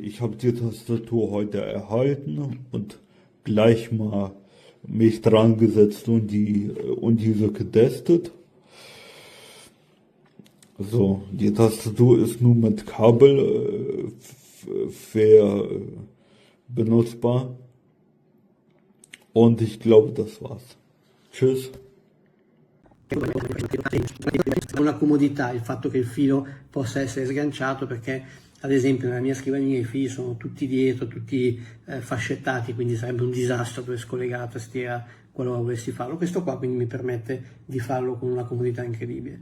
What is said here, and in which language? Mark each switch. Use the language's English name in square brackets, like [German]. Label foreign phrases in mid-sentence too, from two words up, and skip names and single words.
[German] Ich habe die Tastatur heute erhalten und gleich mal mich dran gesetzt und diese getestet. So, die Tastatur ist nur mit Kabel benutzbar. Und ich glaube, das war's. Tschüss. [Italian] Una comodità il fatto che il filo possa essere sganciato, perché ad esempio nella mia scrivania i fili sono tutti dietro, tutti fascettati, quindi sarebbe un disastro per scollegare la tastiera qualora volessi farlo. Questo qua quindi mi permette di farlo con una comodità incredibile.